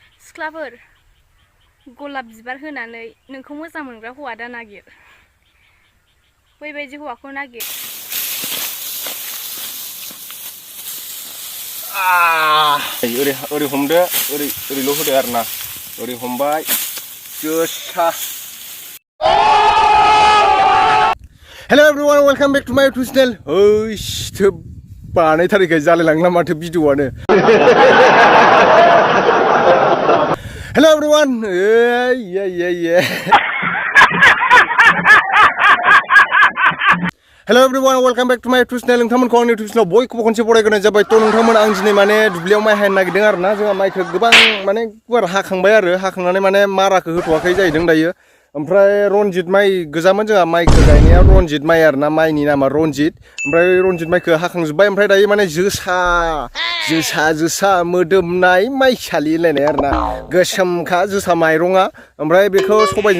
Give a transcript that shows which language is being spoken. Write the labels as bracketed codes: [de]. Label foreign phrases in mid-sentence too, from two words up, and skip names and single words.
[brx] सिख्लाफोर गलाब बिबार होनानै नोंखौ मोजां मोनग्रा हौवा दा नागिर बैबायदि हौवाखौ नागिर ओरै हमदो ओरैल' होदो आरोना ओरै हमबाय जोसा [en] Hello everyone, welcome back to my YouTube channel. [brx] ओइ बानायथारिखाय जालायलांला माथो भिडिअआनो [en] Hello everyone. Hello everyone, welcome back to my YouTube channel. [brx] नोंथांमोनखौ आंनि [en] YouTube channel [brx] बयखौबो खनसे बरायग्रोनाय जाबाय। थ' नोंथांमोन आं दिनै माने दुब्लियाव माइ हानो नागिरदों आरोना जोंहा माइखौ गोबां माने गुवार हाखांबाय आरो हाखांनानै माने माराखौ होथ'वाखै जाहैदों दायो। ओमफ्राय रनजित माइ गोजामोन जोंहा माइखौ गायनाया रनजित माइ आरोना माइनि नामा रनजित ओमफ्राय रनजित माइखौ हाखांजोब्बाय ओमफ्राय दायो माने जोसा मोदोमनाय माइसालि होनलायनाय आरोना गोसोमखा जोसा माइरङा ओमफ्राय बेखौ सबायजों